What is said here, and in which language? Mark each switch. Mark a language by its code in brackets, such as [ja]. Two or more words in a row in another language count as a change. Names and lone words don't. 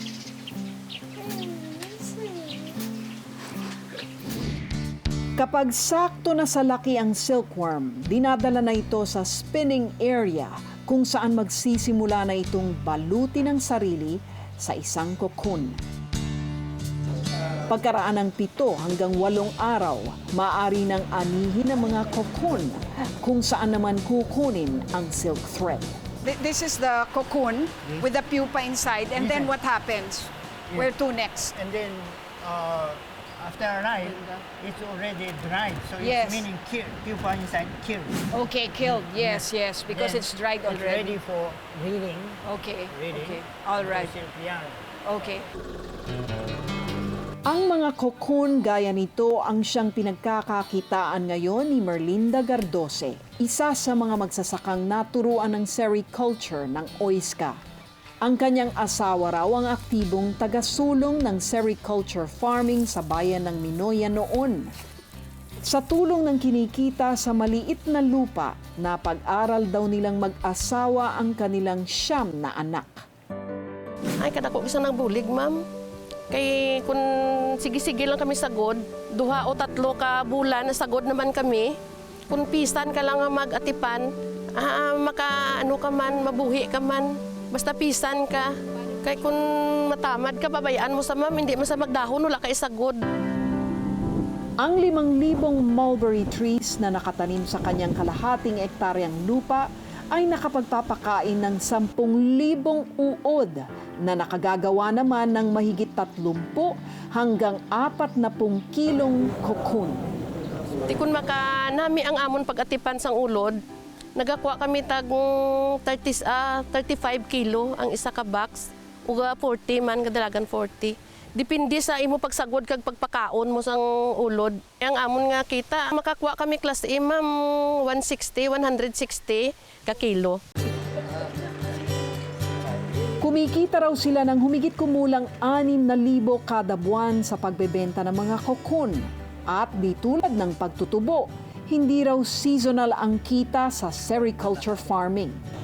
[tl] Kapag sakto na sa laki ang silkworm, dinadala na ito sa spinning area kung saan magsisimula na itong balutin ang sarili sa isang cocoon. Pagkaraan ng 7 hanggang 8 araw, maaari nang anihin ang mga cocoon kung saan naman kukunin ang silk thread. [en] This is the cocoon with the pupa inside, and then what happens? Where to next? And then after a night, it's already dried. So Yes. it's meaning pupa inside killed. Okay, killed. Yes, because Then it's dried It's already. ready for reading. Okay, Reading. okay. All right. Silk yarn. Okay. [tl] Ang mga cocoon gaya nito ang siyang pinagkakakitaan ngayon ni Merlinda Gardose, isa sa mga magsasakang naturuan ng sericulture ng OISCA. Ang kanyang asawa raw ang aktibong taga-sulong ng sericulture farming sa bayan ng Minoya noon. Sa tulong ng kinikita sa maliit na lupa, napag-aral daw nilang mag-asawa ang kanilang 9 na anak. [hil] Ay, kadako isa ng bulig, ma'am. Kay kung sige-sige lang kami sagod, 2 o 3 ka bulan na sagod naman kami. Kung pisan ka lang nga mag-atipan, maka-ano ka man, mabuhi ka man. Basta pisan ka. Kay kung matamad ka, babayaan mo sa ma'am, [tl] hindi mo [hil] sa magdahon, wala ka isagod. Ang 5,000 [en] mulberry trees [hil] na nakatanim sa kanyang kalahating ektaryang lupa ay nakapagpapakain ng 10,000 uod na nakagagawa naman ng mahigit 30 hanggang 40 kilong cocoon. Di kun makanami ang amon pag-atipan sang ulod, nagakuha kami tag 35 kilo ang isa ka box, uga 40 man, kadalagan 40. Depende sa imo pagsagod kag pagpakaon mo sang ulod. Ang amon nga kita, makakuha kami [en] class A, [hil] ma'am, 160 ka kilo. [tl] Kumikita raw sila ng humigit kumulang 6,000 kada buwan sa pagbebenta ng mga cocoon. At di tulad ng pagtutubo, hindi raw seasonal ang kita sa [en] sericulture farming.